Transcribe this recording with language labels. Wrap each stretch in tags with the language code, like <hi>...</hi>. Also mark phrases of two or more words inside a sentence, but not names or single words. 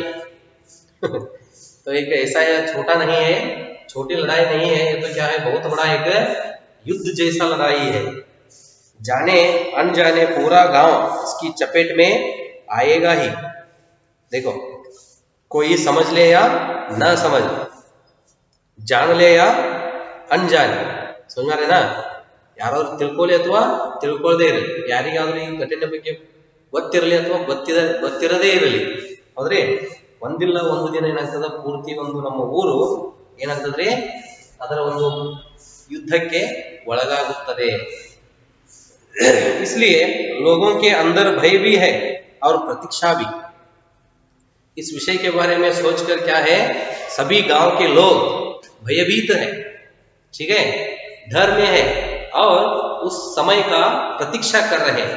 <hi>तो एक ऐसा है, छोटा नहीं है, छोटी लड़ाई नहीं है, ये तो क्या है, बहुत बड़ा एक युद्ध जैसा लड़ाई है. जाने अनजाने पूरा गांव इसकी चपेट में आएगा ही. देखो कोई समझ ले या ना समझ, जान ले या अनजाने. समझ में आ रहे ना?</hi> <kn>ಯಾರಾದ್ರೂ ತಿಳ್ಕೊಳ್ಳಿ ಅಥವಾ ತಿಳ್ಕೊಳ್ಳದೇ ಇರಲಿ, ಯಾರಿಗಾದ್ರೂ ಈ ಘಟನೆ ಬಗ್ಗೆ ಗೊತ್ತಿರಲಿ ಅಥವಾ ಗೊತ್ತಿರದೇ ಇರಲಿ, ಹೌದ್ರಿ, ಒಂದಿಲ್ಲ ಒಂದು ದಿನ ಏನಾಗ್ತದ, ಪೂರ್ತಿ ಒಂದು ನಮ್ಮ ಊರು ಏನಾಗ್ತದ್ರಿ, ಅದರ ಒಂದು ಯುದ್ಧಕ್ಕೆ ಒಳಗಾಗುತ್ತದೆ.</kn> <hi>इसलिए लोगों के अंदर भय भी है और प्रतीक्षा भी. इस विषय के बारे में सोचकर क्या है, सभी गांव के लोग भयभीत है. ठीक है, डर में है और उस समय का प्रतीक्षा कर रहे हैं.</hi>